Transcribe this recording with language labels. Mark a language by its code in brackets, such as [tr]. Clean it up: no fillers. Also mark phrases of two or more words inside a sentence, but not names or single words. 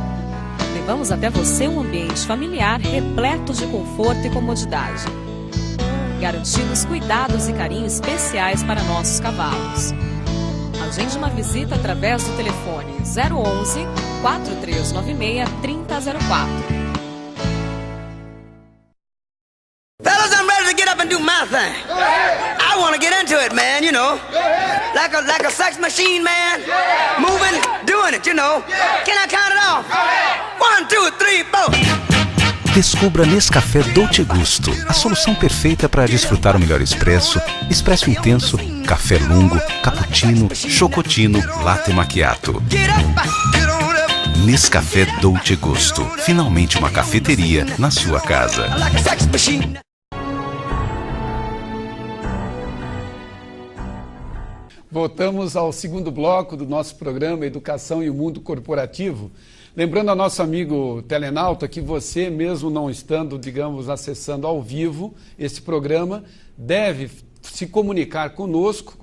[pt] Levamos até você um ambiente familiar repleto de conforto e comodidade. Garantimos cuidados e carinho especiais para nossos cavalos. Agende uma visita através do telefone 011 4396 3004. [en] Fellas, I'm ready to get up and do my thing. I want to get into it, man, you know. Like a sex machine, man. Moving, doing it, you know. Can I count it off? 1, 2, 3, 4. [pt] Descubra Nescafé Dolce Gusto, a solução perfeita para desfrutar o melhor expresso, expresso intenso, café lungo, cappuccino, chocotino, latte macchiato. Nescafé Dolce Gusto, finalmente uma cafeteria na sua casa. Voltamos ao segundo bloco do nosso programa Educação e o Mundo Corporativo. Lembrando ao nosso amigo telenauta que você, mesmo não estando, digamos, acessando ao vivo esse programa, deve se comunicar conosco, com